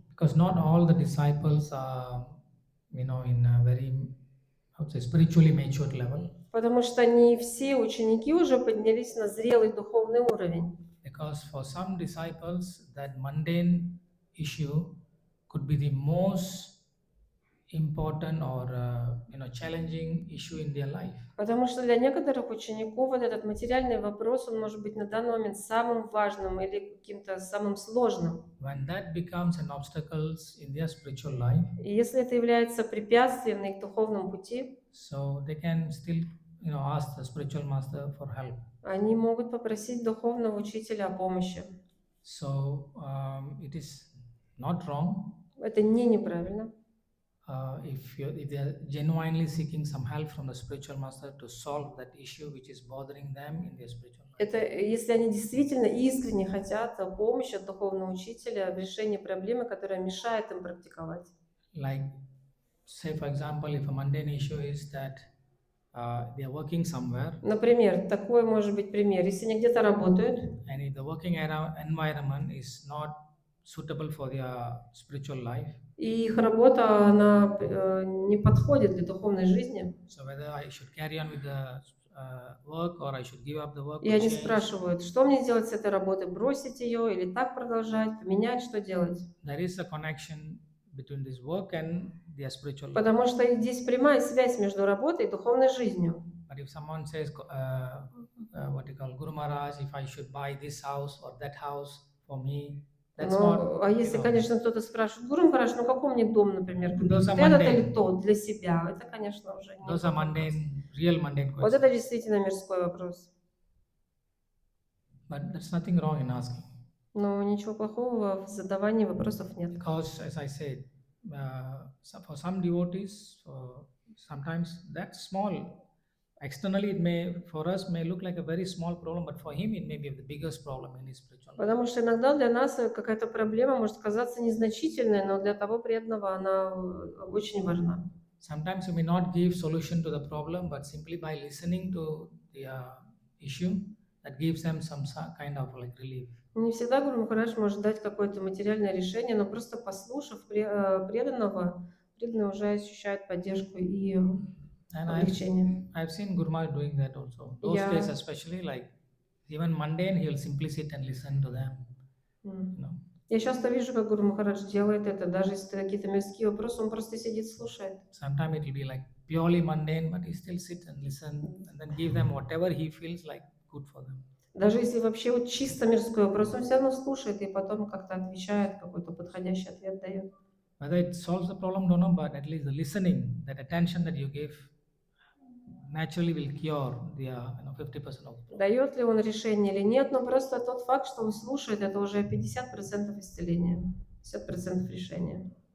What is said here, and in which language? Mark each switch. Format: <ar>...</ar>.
<en>Because not all the disciples are in a very, I would say, spiritually matured level.</en> <ru>Потому что не все ученики уже поднялись на зрелый духовный уровень.</ru> <en>Because for some disciples, that mundane issue could be the most important or challenging issue in their life.</en> <ru>Потому что для некоторых учеников вот этот материальный вопрос, он может быть на данный момент самым важным или каким-то самым сложным.</ru> <en>When that becomes an obstacle in their spiritual life,</en> <ru>И если это является препятствием на их духовном пути,</ru> <en>so they can still ask the spiritual master for help.</en> <ru>они могут попросить духовного учителя о помощи.</ru> <en>So it is not wrong.</en> <ru>Это неправильно.</ru> <en>If they are genuinely seeking some help from the spiritual master to solve that issue which is bothering them in their spiritual life.</en> <ru>Это если они действительно искренне хотят помощи от духовного учителя в решении проблемы, которая мешает им практиковать.</ru> <en>Like, say for example, if a mundane issue is that they are working somewhere.</en> <ru>Например, такой может быть пример. Если они где-то работают,</ru> <en>And if the working environment is not suitable for their spiritual life.</en> <ru>И их работа, она не подходит для духовной жизни.</ru> <en>So whether I should carry on with the work or I should give up the work.</en> <ru>И они спрашивают, что мне делать с этой работой, бросить ее или так продолжать, поменять, что делать?</ru> <en>There is a connection between this work and their spiritual life.</en> <ru>Потому что здесь прямая связь между работой и духовной жизнью.</ru> <en>But if someone says, what you call Guru Maharaj, if I should buy this house or that house for me.</en> <ru>А если, конечно, кто-то спрашивает, Гуру Махарадж, ну какой мне дом, например, купить? Этот или тот для себя? Это, конечно, уже не</ru> <en>those are mundane, real mundane questions.</en> <ru>Вот это действительно мирской вопрос.</ru> <en>But there's nothing wrong in asking.</en> <ru>Но ничего плохого в задавании вопросов нет.</ru> <en>Because, as I said, for some devotees, sometimes that small, externally it may, for us, may look like a very small problem, but for him it may be the biggest problem in his spiritual life.</en> <ru>Потому что иногда для нас какая-то проблема может казаться незначительной, но для того преданного она очень важна.</ru> <en>Sometimes you may not give solution to the problem, but simply by listening to the issue, that gives them some kind of like relief.</en> <ru>Не всегда Гуру Махарадж может дать какое-то материальное решение, но просто послушав преданного, преданный уже ощущает поддержку и облегчение.</ru> <en>I've seen Guru Maharaj doing that also. Those days especially, like even mundane, he'll simply sit and listen to them.</en> <ru>Я часто вижу, как Гуру Махарадж делает это, даже если какие-то мирские вопросы, он просто сидит, слушает.</ru> <en>Sometimes it will be like purely mundane, but he still sit and listen and then give them whatever he feels like good for them.</en> <ru>Даже если вообще вот чисто мирской вопрос, он все равно слушает и потом как-то отвечает, какой-то подходящий ответ дает.</ru> <en>Whether it solves the problem, don't know, but at least the listening, that attention that you give, naturally will cure the 50% of the problem.</en> <ru>Дает ли он решение или нет, но просто тот факт, что он слушает, это уже 50% исцеления, 50% решения.</ru>